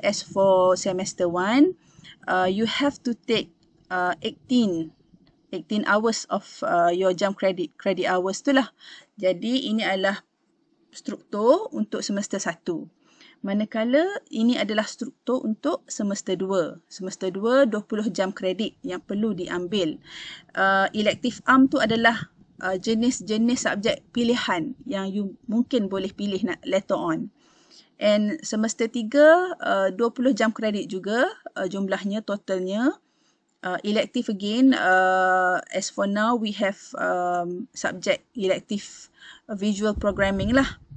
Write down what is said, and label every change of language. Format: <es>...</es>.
<en>As for semester 1, you have to take 18 hours of your jam credit hours</en> <ms>tu lah. Jadi ini adalah struktur untuk semester 1. Manakala ini adalah struktur untuk semester 2. Semester 2, 20 jam kredit yang perlu diambil. Elective arm tu adalah jenis-jenis subjek pilihan yang you mungkin boleh pilih</ms> <en>later on.</en> <ms>And semester 3, 20 jam kredit juga jumlahnya, totalnya.</ms> <en>Elective again, as for now we have subjek elective visual programming lah.</en>